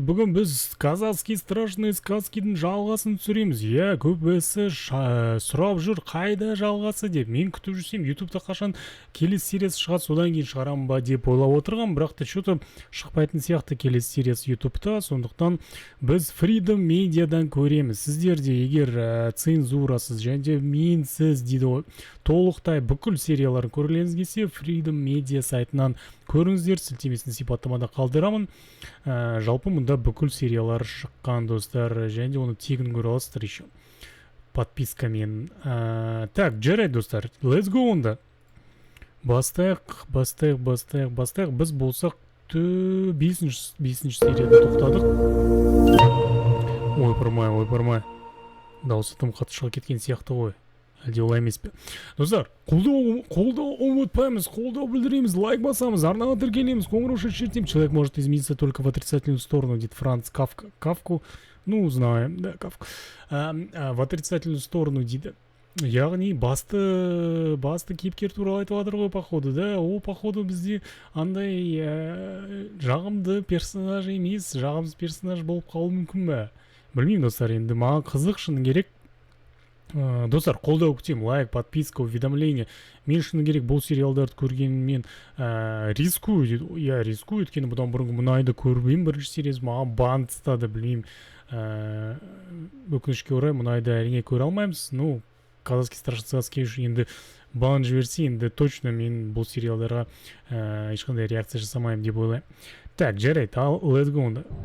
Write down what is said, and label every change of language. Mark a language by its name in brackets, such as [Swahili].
[Kazakh] Бүгін біз [Russian] казахский страшные [Kazakh] сказкидің жалғасын түсіреміз. Көбісі сұрап жүр, қайда жалғасы деп. Мен күтіп жүрсем, ютубта қашан келесі сериясы шығады, содан кейін шығарам ба деп ойлап отырғам, бірақ та что-то шықпайтын сияқты келесі сериясы ютубта. Сондықтан біз Freedom Mediaдан көреміз. Сіздер де егер цензурасыз және менсіз дейді ғой, толықтай бүкіл серияларын көргілеріңіз келсе, Freedom Media сайтынан көріңіздер, сілтемесін сипаттамада қалдырамын. Жалпы мұнда бүкіл сериялар шыққан достар, және де оны тегін көре аласыздар еще подпискамен. Так, жарайды достар, [English] let's go [Kazakh] онда. Бастайық. Біз болсақ 5-ші серияда тоқтадық. Ойпырмай. Дауысы тым қатты шығып кеткен сияқты ғой. Әлде олай емес пе? Достар, қолдау ұмытпаймыз, қолдау білдіреміз, лайк басамыз, арнаға тіркелеміз, қоңырау шертеміз. [Russian] Человек может измениться только в отрицательную сторону, [Kazakh] дейді [Russian] Франц Кафка. Кафку, ну, знаем, да, Кафка. В отрицательную сторону [Kazakh] дейді. Яғни басты кейіпкер туралы айтып жатыр ғой, походу, да? Ол походу бізде андай жағымды персонаж емес, жағымсыз персонаж болып қалуы мүмкін бе? Білмеймін достар, енді маған қызық, шыны керек. Достар, қолдау күтем, лайк, подписка, уведомление. Мен шыны керек бұл сериалдарды көргенмен рискую, өйткені бұдан бұрынғы мұнайды көрмеймін, бірінші сериясы маған бан тастады, білмеймін. Өкінішке орай мұнайды әрине көре алмаймыз. Ну, [Russian] казахский страшный сказки [Kazakh] енді бан жіберсе, енді точно мен бұл сериалдарға ешқандай реакция жасамаймын деп ойлаймын. Так, жарайды, ал [English] let's go [Kazakh] онда.